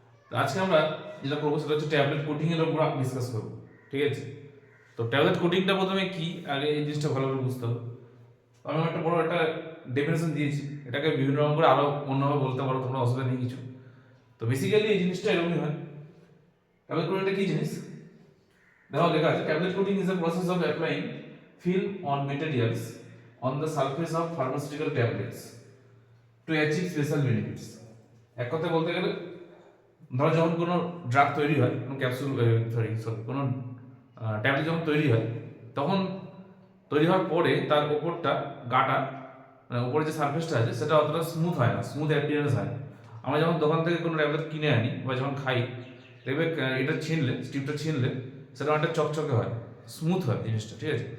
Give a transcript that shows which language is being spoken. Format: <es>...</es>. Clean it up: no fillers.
<bn>তো আজকে আমরা যেটা করবো সেটা হচ্ছে ট্যাবলেট কোটিং এর উপর ডিসকাস করবো, ঠিক আছে? তো ট্যাবলেট কোটিংটা প্রথমে কি, আগে এই জিনিসটা ভালোভাবে বুঝতে হবে। আমি একটা বড় একটা ডেফিনেশন দিয়েছি, এটাকে বিভিন্ন রকম করে আরো অন্যভাবে বলতে পারো, তোমরা অসুবিধা নেই কিছু। তো বেসিক্যালি এই জিনিসটা এরকমই হয়। ট্যাবলেট কোটিংটা কি জিনিস দেখো, লেখা আছে</bn> <en>Tablet coating is a process of applying film on materials on the surface of pharmaceutical tablets to achieve special benefits।</en> <bn>এক কথায় বলতে গেলে, ধরো যখন কোনো ড্রাগ তৈরি হয়, কোনো ক্যাপসুল কোনো ট্যাবলেট যখন তৈরি হয়, তখন তৈরি হওয়ার পরে তার ওপরটা গাটা, মানে উপরে যে সারফেসটা আছে সেটা অতটা স্মুথ হয় না, স্মুথ অ্যাপিয়ারেন্স হয় না। আমরা যখন দোকান থেকে কোনো ট্যাবলেট কিনে আনি বা যখন খাই, দেখবে এটা ছিনলে, স্টিপটা ছিনলে সেটা অনেকটা চকচকে হয়, স্মুথ হয় জিনিসটা, ঠিক আছে?</bn>